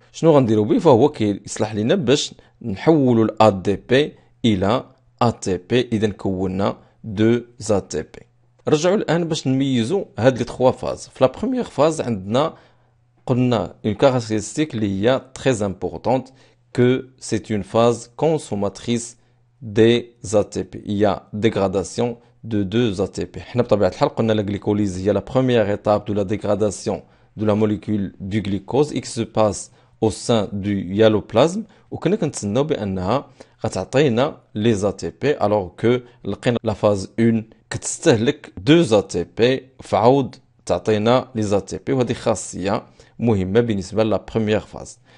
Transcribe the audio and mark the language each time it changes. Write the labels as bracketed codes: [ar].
[ar] شنو غنديروا به؟ فهو كيصلح لنا باش نحولوا الA دي بي الى ATP. اذا كونا 2 ATP. رجعوا الان باش نميزوا هاد لي 3 فاز. في لا بروميير فاز عندنا قلنا اون [fr] كارactéristique اللي هي très importante que c'est une phase consommatrice des ATP. Il y a dégradation de 2 ATP. [ar] حنا بطبيعة الحال قلنا لا glycolyse هي [fr] la première étape de la dégradation de la molécule du glucose qui se passe au sein du hyaloplasme، [ar] وكنا كنتسناو بانها غتعطينا لي ATP [fr] alors que [ar] لقينا لا فاز 1 كتستهلك 2 ATP فعاود تعطينا لي ATP، وهذه خاصية مهمة بالنسبة لا بروميير فاز.